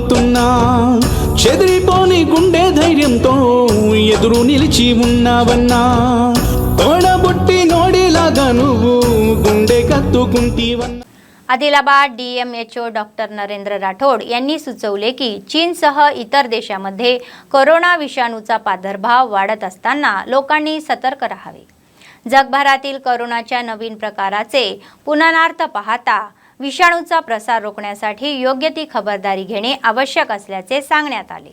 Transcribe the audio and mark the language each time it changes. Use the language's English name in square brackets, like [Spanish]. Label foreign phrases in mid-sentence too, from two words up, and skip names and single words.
[Telugu] ఉన్నా చెదిరిపోని గుండె ధైర్యంతో ఎదురు నిలిచి ఉన్నావన్నా తోడబుట్టి నోడిలాగా నువ్వు गुंडे कत्तुకుంటీవన్నా. [Marathi] आदिलाबाद DMHO डॉक्टर नरेंद्र राठोड यांनी सुचवले की चीनसह इतर देशांमध्ये कोरोना विषाणूचा प्रादुर्भाव वाढत असताना लोकांनी सतर्क राहावे. जगभरातील कोरोनाच्या नवीन प्रकाराचे पुनरार्थ पाहता विषाणूचा प्रसार रोखण्यासाठी योग्य ती खबरदारी घेणे आवश्यक असल्याचे सांगण्यात आले.